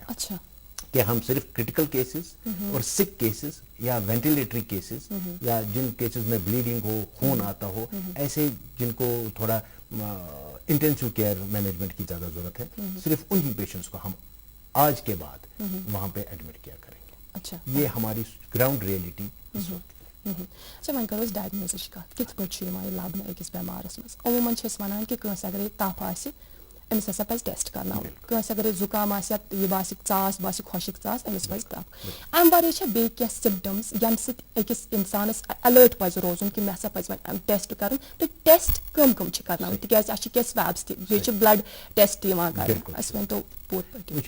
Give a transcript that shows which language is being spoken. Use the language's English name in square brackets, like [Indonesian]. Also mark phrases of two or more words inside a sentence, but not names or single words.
[Urdu] اچھا کہ ہم صرف [English] critical cases [Urdu] اور [English] sick cases [Urdu] یا [English] ventilatory cases [Urdu] یا جن کیسز میں بلیڈنگ ہو خون آتا ہو ایسے جن کو تھوڑا [English] intensive care management [Urdu] کی زیادہ ضرورت ہے صرف انہی پیشنٹس کو ہم آج کے بعد وہاں پہ ایڈمٹ کیا کریں گے. اچھا یہ ہماری [English] ground reality [Urdu] اس وقت. [Kashmiri] اچھا وۄنۍ کَرو أسۍ ڈایگنوزٕچ کَتھ کِتھ پٲٹھۍ چھُ یِوان یہِ لَبنہٕ أکِس بٮ۪مارَس منٛز عموٗماً چھِ أسۍ وَنان کہِ کٲنٛسہِ اگرے تَپھ آسہِ أمِس ہسا پَزِ ٹٮ۪سٹ کَرناوُن کٲنٛسہِ اگرے زُکام آسہِ یا یہِ باسہِ ژاس باسہِ خۄشِک ژاس أمِس پَزِ تَپھ. اَمہِ وَرٲے چھا بیٚیہِ کینٛہہ سِمپٹَمٕز ییٚمہِ سۭتۍ أکِس اِنسانَس اَلٲرٹ پَزِ روزُن کہِ مےٚ ہسا پَزِ وۄنۍ ٹٮ۪سٹ کَرُن تہٕ ٹٮ۪سٹ کٕم چھِ کَرناوٕنۍ تِکیٛازِ اَسہِ چھِ کینٛہہ سٕویبٕس تہِ بیٚیہِ چھِ بٕلَڈ ٹٮ۪سٹ تہِ یِوان کَرٕنۍ اَسہِ ؤنۍتو پوٗرٕ پٲٹھۍ.